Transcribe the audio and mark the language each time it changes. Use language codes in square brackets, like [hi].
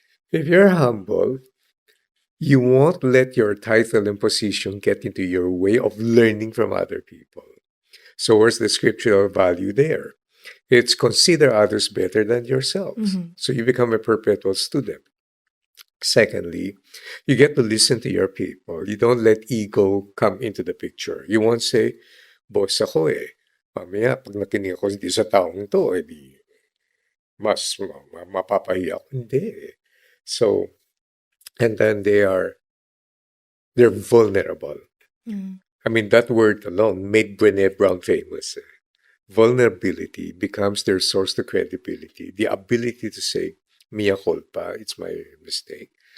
[en] If you're humble, you won't let your title and position get into your way of learning from other people. So, where's the scriptural value there? It's consider others better than yourselves. Mhm. So, you become a perpetual student. Secondly, you get to listen to your people. You don't let ego come into the picture. You won't say, [tl] boss ako eh. Mamaya, pag nakinig ako hindi sa taong to, edi mas mapapahiya ako. Hindi. [en] So, and then they're vulnerable. Mm. I mean, that word alone made Brené Brown famous. Vulnerability becomes their source to credibility. The ability to say, mea culpa, it's my mistake.